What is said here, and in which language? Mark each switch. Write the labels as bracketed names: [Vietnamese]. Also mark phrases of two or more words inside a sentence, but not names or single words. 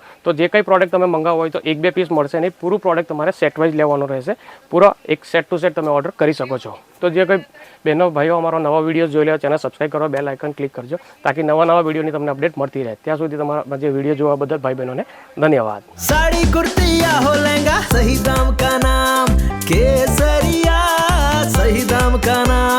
[Gujarati] તો જે કંઈ પ્રોડક્ટ તમે મંગાવો હોય તો 1-2 પીસ મળશે નહીં, પૂરું પ્રોડક્ટ તમારે [English] set wise [Gujarati] લેવાનું રહેશે. પૂરો એક [English] set to set [Gujarati] તમે ઓર્ડર કરી શકો છો. તો જે કંઈ બહેનો ભાઈઓ અમારો નવા વિડીયો જોઈ લો, [English] channel subscribe [Gujarati] કરો, [English] bell icon click [Gujarati] કરજો તાકી નવા વિડીયોની તમને અપડેટ મળતી રહે. ત્યાં સુધી તમારા જે વિડીયો જોવા બદલ ભાઈ બહેનોને ધન્યવાદ. [Hindi] साड़ी कुर्ती या हो लहंगा, सही दाम का नाम केसरिया, सही दाम का नाम